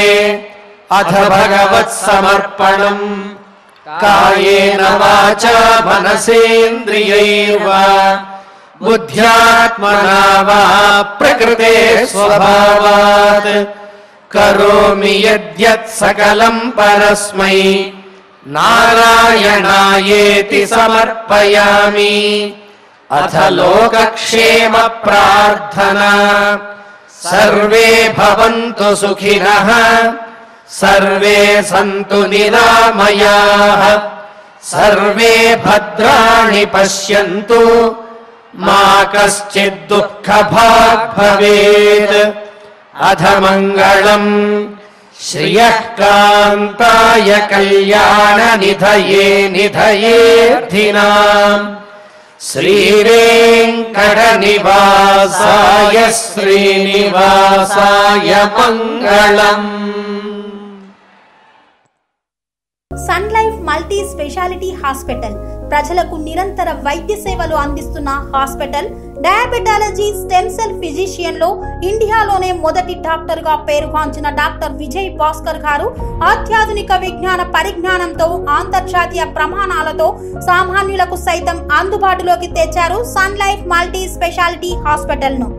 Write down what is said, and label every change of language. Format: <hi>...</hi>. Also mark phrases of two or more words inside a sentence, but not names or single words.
<sa>अथ भगवत्समर्पणं कायेन वाचा मनसेन्द्रियैर्वा बुद्ध्यात्मना वा प्रकृते स्वभावात् करोमि यद्यत् सकलं परस्मै नारायणायेति समर्पयामि. अथ लोकक्षेम प्रार्थना सर्वे भवन्तु सुखिनः सर्वे सन्तु निरामयाः सर्वे भद्राणि पश्यन्तु मा कश्चित् दुःखभाग् भवेत्. अथ मङ्गलम् श्रियः कान्ताय कल्याणनिधये निधयेऽर्थिनाम् श्रीवेङ्कटनिवासाय श्रीनिवासाय मङ्गलम्.</sa> <te>సన్ లైఫ్ మల్టీ స్పెషాలిటీ హాస్పిటల్ ప్రజలకు నిరంతర వైద్య సేవలు అందిస్తున్న హాస్పిటల్.</te> <en>diabetology, stem cell physician</en> <te>లో ఇండియాలోనే మొదటి డాక్టర్ గా పేరుగాంచిన డాక్టర్ విజయ్ భాస్కర్ గారు అత్యాధునిక విజ్ఞాన పరిజ్ఞానంతో అంతర్జాతీయ ప్రమాణాలతో సామాన్యులకు సైతం అందుబాటులోకి తెచ్చారు సన్ లైఫ్ మల్టీ స్పెషాలిటీ హాస్పిటల్ ను.</te>